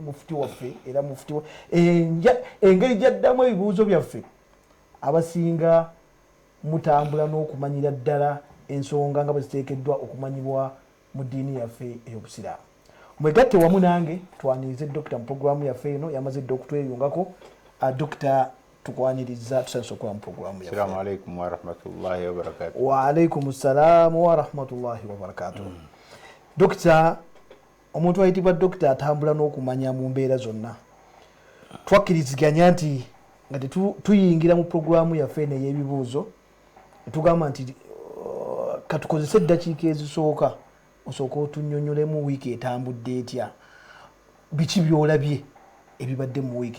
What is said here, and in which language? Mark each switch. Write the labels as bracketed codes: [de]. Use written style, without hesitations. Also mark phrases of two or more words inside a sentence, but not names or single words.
[lg] Mufuti waffe era mufuti engeri gy'addamu ebibuuzo byaffe abasinga mutambula n'okumanyira ddala ensonga nga bwe ziteekeddwa okumanyibwa mu ddiini yaffe ey'Obusiraamu. Mwegatte wamu nange twanirize Dr. mu programu yaffe eno yamaze dda okutweyungako. Dr. tukwaniriza tusanyusa okuba mu programu yaffe. [ar] السلام عليكم ورحمة الله وبركاته. وعليكم السلام ورحمة الله وبركاته. [lg] Dr. omuntu ayitibwa Dr. atambula n'okumanya mu mbeera zonna. Twakkiriziganya nti nga tuyingira mu programu yaffe eno ey'ebibuuzo tugamba nti katukozese eddakiika ezisooka osooka otunnyonnyolemu wiiki etambudde etya, biki by'olabye ebibadde mu wiiki.